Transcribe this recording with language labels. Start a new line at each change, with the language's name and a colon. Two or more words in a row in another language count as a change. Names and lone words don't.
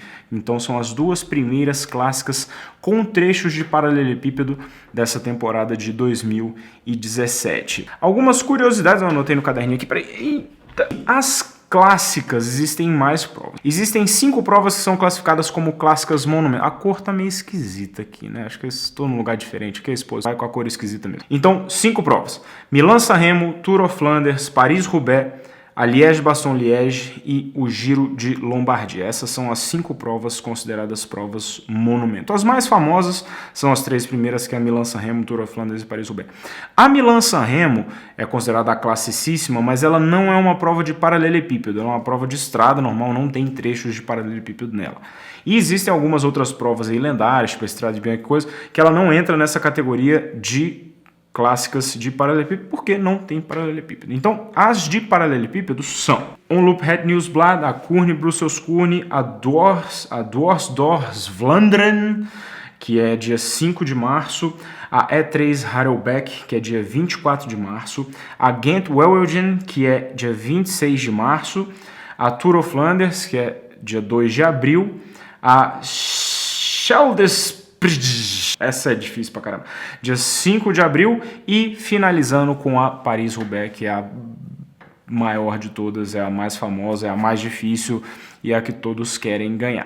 Portuguese: Então são as duas primeiras clássicas com trechos de paralelepípedo dessa temporada de 2017. Algumas curiosidades eu anotei no caderninho aqui. Eita! As clássicas, existem mais provas. Existem 5 provas que são classificadas como clássicas monumento. A cor tá meio esquisita aqui, né? Acho que eu estou num lugar diferente. Que é esposa? Vai com a cor esquisita mesmo. Então, 5 provas. Milan-San Remo, Tour of Flanders, Paris-Roubaix, a Liège-Bastogne-Liège e o Giro de Lombardia. Essas são as 5 provas consideradas provas monumento. As mais famosas são as 3 primeiras, que é a Milan-San Remo, Tour of Flanders e Paris-Roubaix. A Milan-San Remo é considerada a classicíssima, mas ela não é uma prova de paralelepípedo, ela é uma prova de estrada normal, não tem trechos de paralelepípedo nela. E existem algumas outras provas aí lendárias, tipo a Estrada de Bianchi, coisa, que ela não entra nessa categoria de clássicas de paralelepípedo, porque não tem paralelepípedo. Então, as de paralelepípedo são Omloop Het Nieuwsblad, a Kuurne Brussels Kuurne, a Dwars door Vlaanderen, que é dia 5 de março, a E3 Harelbeke, que é dia 24 de março, a Ghent-Wevelgem, que é dia 26 de março, a Tour of Flanders, que é dia 2 de abril, a Scheldesprijs, essa é difícil pra caramba, dia 5 de abril, e finalizando com a Paris-Roubaix, que é a maior de todas, é a mais famosa, é a mais difícil e é a que todos querem ganhar.